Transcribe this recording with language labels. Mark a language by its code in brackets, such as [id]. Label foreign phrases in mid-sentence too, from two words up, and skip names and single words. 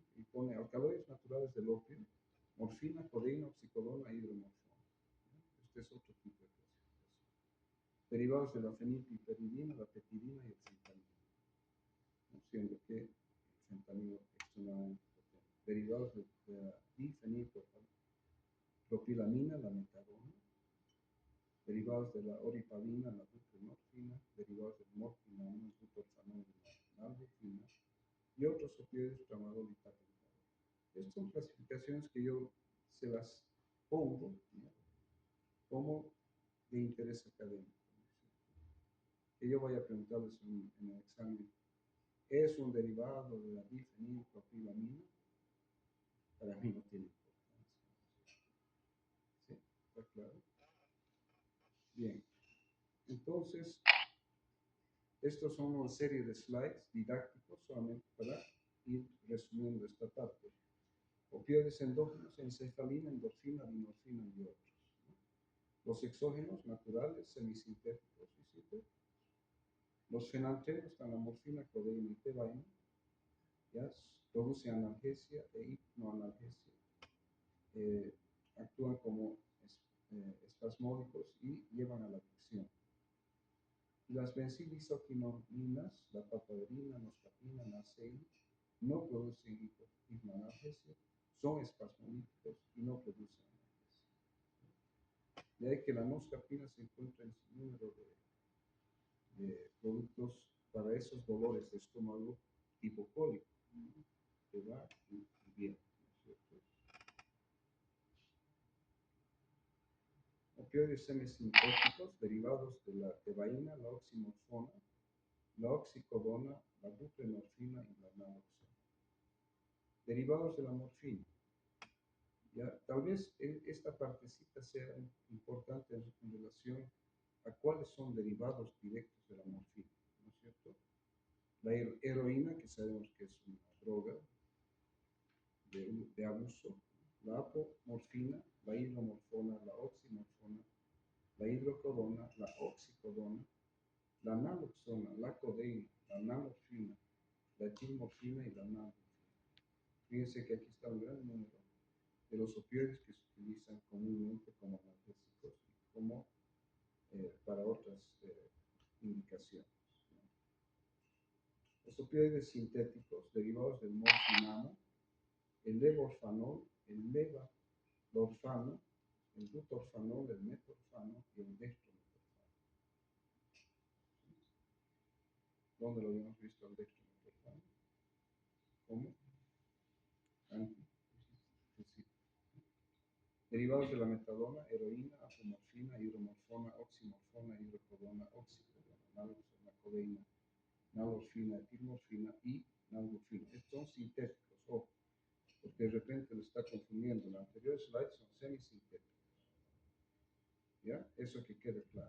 [es] Y pone alcaloides naturales del opio, morfina, codeína, oxicodona, hidromorfona, ¿no? Este es otro tipo de clasificación. Derivados de la fenilpiperidina, la petidina y el fentanilo, ¿no? Siendo que el fentanilo es extremadamente potente. Derivados de la difenilpropilamina, la metadona. Derivados de la oripavina, la buprenorfina. Derivados del morfinamo, el butorfanol y la nalbuphina. Y otros opioides, tramadol y tapentadol. Estas son clasificaciones que yo se las pongo, ¿no?, como de interés académico, ¿no? Que yo vaya a preguntarles en el examen, ¿es un derivado de la difenilpropilamina? Para mí no tiene importancia. ¿Sí? ¿Está claro? Bien. Entonces, estos son una serie de slides didácticos solamente para ir resumiendo esta parte. Opioides endógenos, encefalina, endorfina, dinorfina y otros, ¿no? Los exógenos naturales, semisintéticos y sintéticos. Los fenantenos están la morfina, codeína y tebaína. ¿Ya? Producen analgesia e hipnoanalgesia. Actúan como espasmódicos y llevan a la adicción. Las benzodiazepinas, la papaverina, noscapina, naceína, no producen hipnoanalgesia, son espasmolíticos y no producen analgesia. De ahí que la noscapina se encuentra en su número de productos para esos dolores de estómago hipocólico, que va y viene, ¿no es cierto? Opioides semisintéticos derivados de la tebaína, la oximorfona, la oxicodona, la buprenorfina y la naloxona. Derivados de la morfina. Ya, tal vez esta partecita sea importante en relación a cuáles son derivados directos de la morfina, ¿no es cierto? La heroína, que sabemos que es una droga de abuso, la apomorfina, la hidromorfona, la oximorfona, la hidrocodona, la oxicodona, la naloxona, la codeína, la nalorfina, la etilmorfina y la nalbuphina. Fíjense que aquí está un gran número de los opioides que se utilizan comúnmente como analgésicos y como para otras indicaciones, ¿no? Los opioides sintéticos derivados del morfinamo, el levorfanol, el levodorsano, el butorfanol, el metorfano y el dextrometorfano. ¿Dónde lo habíamos visto el dextrometorfano? ¿Cómo? Derivados de la metadona, heroína, apomorfina, hidromorfona, oximorfona, hidrocodona, oxicodona, naloxona, codeína, nalorfina, etilmorfina y nalbuphina. Estos son sintéticos, ojo, porque de repente lo está confundiendo. En la anterior slide son semisintéticos. ¿Ya? Eso que quede claro.